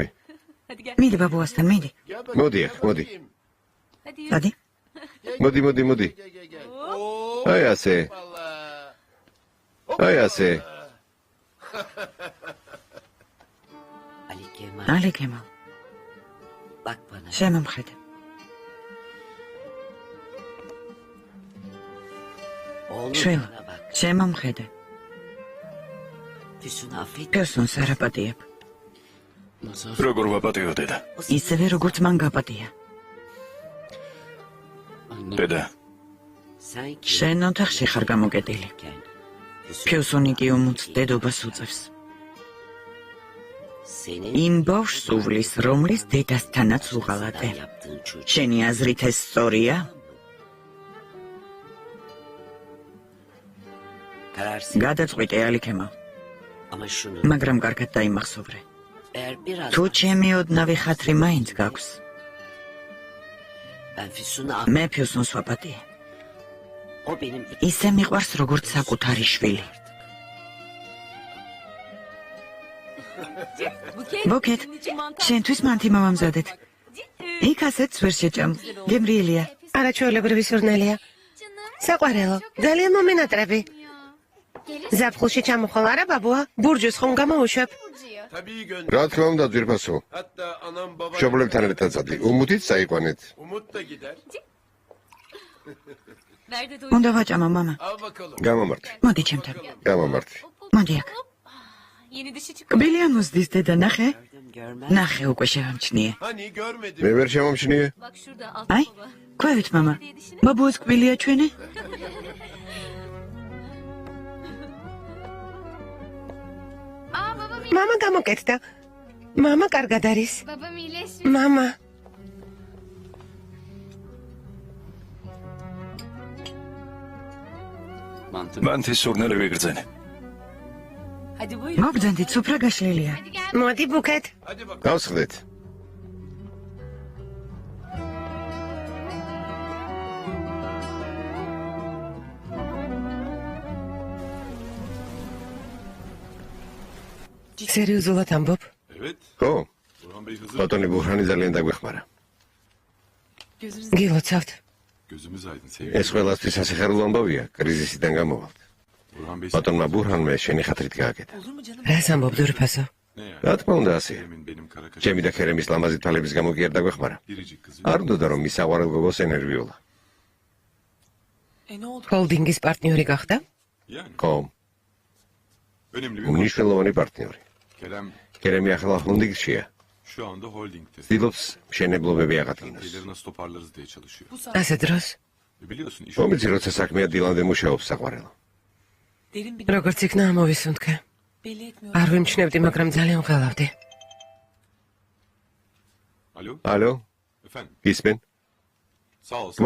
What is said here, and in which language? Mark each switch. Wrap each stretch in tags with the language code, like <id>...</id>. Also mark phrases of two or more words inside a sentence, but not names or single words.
<ka>მიდი ბაბუასთან, მიდი. მოდი ახ, მოდი. დადი. მოდი. აი ასე. აი ასე. ალი ქემალ.</ka> <tr>Bak bana.</tr> <ka>შემომხედე.</ka> <tr>Oğlum</tr> <ka>შვილო,</ka> <tr>bana bak.</tr> <ka>შემომხედე.</ka> <tr>Füsun affet.</tr> <ka>ფერსონს არ აპატიებ. Mazhar. როგორ ვაპატიო დედა? ისევე როგორც მან გაპატია.</ka> <tr>Anne.</tr> <ka>დედა,</ka> <tr>Sen ki.</tr> <ka>შენ ოთახში ხარ გამოკეტილი. Füsun. ფერსონი კი უმუც დედობას უწევს.</ka> <tr>Senin</tr> <ka>იმ ბავშვს უვლის, რომლის დედასთანაც უღალატე.</ka> <tr>yaptığın çocuk.</tr> <ka>შენი აზრით ეს სწორია?</ka> <tr>Kararsın.</tr> <ka>გადაწყვიტე ალიქემა,</ka> <tr>Ama şunu.</tr> <ka>მაგრამ კარგად დაიმახსოვრე.</ka> <tr>Eğer biraz.</tr> <ka>თუ ჩემი ოდნავი ხათრი მაინც გაქვს,</ka> <tr>Ben Füsun'u</tr> <ka>მე ფერსონს ვაპატიე.</ka> <tr>O benim.</tr> <ka>ისე მიყვარს როგორც საკუთარი შვილი. ბუკეთ, შენთვის მანთი მოვამზადეთ. იქ ასეც ვერ შეჭამ. გემრიელია. არაჩვეულებრივი სურნელია. საყვარელო, ძალიან მომენატრები. ზაფხულში ჩამოხვალ არა ბაბუა? ბურჯოს ხომ გამოუშვებ?</ka> <tr>Tabii gönder.</tr> <ka>რა თქმა უნდა, ძვირფასო.</ka> <tr>Hatta anam babam.</tr> <ka>მშობლებთან ერთად წადი. უმუდით საიყვანეთ.</ka> <tr>Umut da gider.</tr> <ka>უნდა ვაჭამო, მამა.</ka> <tr>Al bakalım.</tr> <ka>გამომართი. მოდი ჩემთან. გამომართი. მოდი აქ.</ka> <tr>Yeni dişi çıktı.</tr> <ka>კბილია მოსდის დედა, ნახე.</ka> <tr>Görmez.</tr> <ka>ნახე უკვე შევამჩნიე.</ka> <tr>Hani görmedim.</tr> <ka>მე ვერ შემომჩნიე.</ka> <tr>Bak şurada alt</tr> <ka>აი,</ka> <tr>baba.</tr> <ka>ყვევით მამა. ბაბუას კბილია ჩვენი?</ka> <tr>Aa babam</tr> <ka>მამა გამოკეთდა. მამა კარგად არის.</ka> <tr>babam iyileşmiş.</tr> <ka>მამა.</ka> <tr>Mantı.</tr> <ka>მანთი სურნელი ვიგრძენე.</ka> <tr>Hadi buyurun.</tr> <ka>მოგძანდით, სუფრა გაშლილია.</ka> <tr>Hadi gel.</tr> <ka>მოდი ბუკეთ.</ka> <tr>Hadi bakalım.</tr> <ka>გავსხდეთ. სერიოზულად ამბობ?</ka> <tr>Evet.</tr> <ka>ხო?</ka> <tr>Burhan Bey hızır.</tr> <ka>ბატონი ბუჰრანი ძალიან დაგვეხმარა. გილოცავთ.</ka> <tr>Gözümüz aydın sevgili.</tr> <ka>ეს ყველასთვის სასიხარულო ამბავია, კრიზისიდან გამოვალთ. Burhan Bey. ბატონმა ბუჰრანმა შენი ხათრით გააკეთა. რას ამბობ დურფასო?</ka> <tr>Ne yani?</tr> <ka>რა თქმა უნდა ასეა.</ka> <tr>Benim kara kaçak.</tr> <ka>ჩემი და ქერემის ლამაზი თვალების გამო კი არ დაგვეხმარა.</ka> <tr>Biricik kızı.</tr> <ka>არ უნდა რომ მის საყვარელ გოგოს ენერვიულა. ჰოლდინგის პარტნიორი გახდა?</ka> <tr>Yani.</tr> <ka>ხო,</ka> <tr>Önemli bir</tr> <ka>მნიშვნელოვანი პარტნიორი. Kerem ქერემი ახლა ჰოლდინგშია.</ka> <tr>şu anda holdingde.</tr> <ka>ცდილობს მშენებლობები აღადგინოს.</ka> <tr>Şeyleri nasıl toparlarız diye çalışıyor.</tr> <ka>ასე დროს</ka> <tr>Biliyorsun iş</tr> <ka>მომიცი როცა საქმეა დილამდე მუშაობს საყვარელო. როგორც იქნა ამოვისუნთქე. არ ვიმჩნევდი, მაგრამ ძალიან ვღელავდი.</ka> <tr>Alo.</tr> <ka>ალო,</ka> <tr>Efendim.</tr> <ka>გისმენ?</ka> <tr>Sağ ol.</tr>